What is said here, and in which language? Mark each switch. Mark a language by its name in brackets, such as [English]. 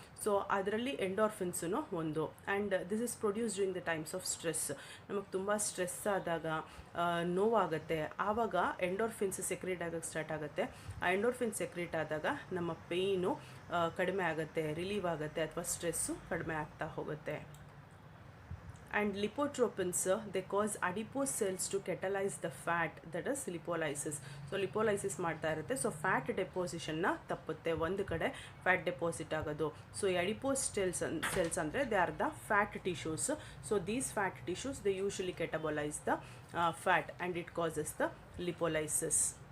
[English] so [Kannada] ಅದರಲ್ಲಿ ಎಂಡೋರ್ಫಿನ್ಸೂ ಒಂದು. [English] And this is produce during the times of stress. [Kannada] ನಮಗೆ ತುಂಬ ಸ್ಟ್ರೆಸ್ ಆದಾಗ, ನೋವಾಗುತ್ತೆ, ಆವಾಗ ಎಂಡೋರ್ಫಿನ್ಸ್ ಸೆಕ್ರೇಟ್ ಆಗೋಕ್ಕೆ ಸ್ಟಾರ್ಟ್ ಆಗುತ್ತೆ. ಆ ಎಂಡೋರ್ಫಿನ್ ಸೆಕ್ರೇಟ್ ಆದಾಗ ನಮ್ಮ ಪೇಯ್ನು ಕಡಿಮೆ ಆಗುತ್ತೆ, ರಿಲೀವ್ ಆಗುತ್ತೆ, ಅಥವಾ ಸ್ಟ್ರೆಸ್ಸು ಕಡಿಮೆ ಆಗ್ತಾ ಹೋಗುತ್ತೆ. [English] And lipotropins, they cause adipose cells to catalyze the fat, that is lipolysis. [Kannada] So lipolysis ಮಾಡ್ತಾ ಇರುತ್ತೆ. ಸೊ ಫ್ಯಾಟ್ ಡೆಪೋಸಿಷನ್ನ ತಪ್ಪುತ್ತೆ, ಒಂದು ಕಡೆ ಫ್ಯಾಟ್ ಡೆಪೋಸಿಟ್ ಆಗೋದು. [English] so [Kannada] ಈ ಅಡಿಪೋಸ್ ಸೆಲ್ಸ್ ಅಂದರೆ [English] They are the fat tissues. So these fat tissues they usually catabolize the fat and it causes the lipolysis.